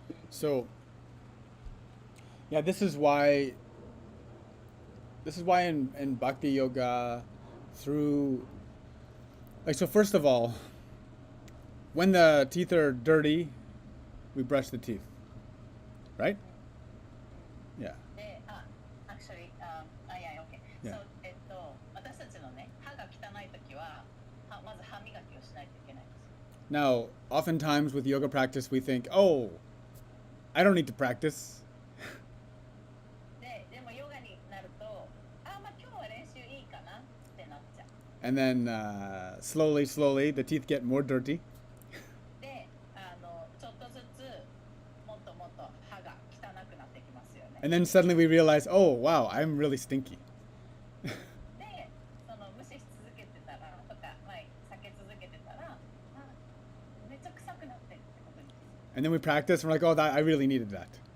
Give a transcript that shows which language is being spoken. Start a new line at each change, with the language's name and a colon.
English: So, yeah, this is why in Bhakti Yoga, through, like, so first of all, when the teeth are dirty, we brush the teeth, right? Yeah. で、actually, yeah, okay. Yeah.
Japanese: So, 私たちのね、歯が汚いときは、まず歯磨きをしないといけないんですよ。
English: Now, oftentimes with yoga practice, we think, oh, I don't need to practice.
Japanese: でもヨガになると、まあ今日は練習いいかなってなっちゃう。
English: And then slowly, the teeth get more dirty.
Japanese: で、ちょっとずつもっともっと歯が汚くなってきますよね。
English: And then suddenly we realize, oh, wow, I'm really stinky.
Japanese: で、その無視し続けてたらとか、避け続けてたら、めっちゃ臭くなってるってことに気づく。
English: And then we practice, and we're like, oh, I really needed that.